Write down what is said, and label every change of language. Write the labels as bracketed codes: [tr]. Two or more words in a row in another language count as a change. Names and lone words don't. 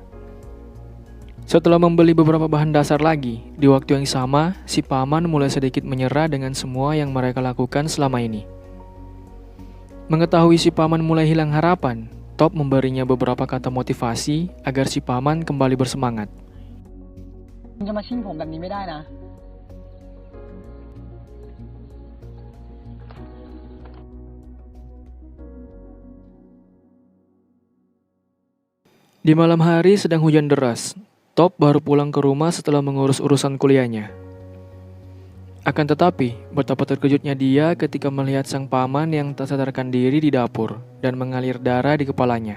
[id] Setelah membeli beberapa bahan dasar lagi, di waktu yang sama, si paman mulai sedikit menyerah dengan semua yang mereka lakukan selama ini. Mengetahui si paman mulai hilang harapan, Top memberinya beberapa kata motivasi agar si paman kembali bersemangat. [th] คุณจะมาชิ่งผมแบบนี้ไม่ได้นะ [id] Di malam hari sedang hujan deras, Top baru pulang ke rumah setelah mengurus urusan kuliahnya. Akan tetapi, betapa terkejutnya dia ketika melihat sang paman yang tak sadarkan diri di dapur dan mengalir darah di kepalanya.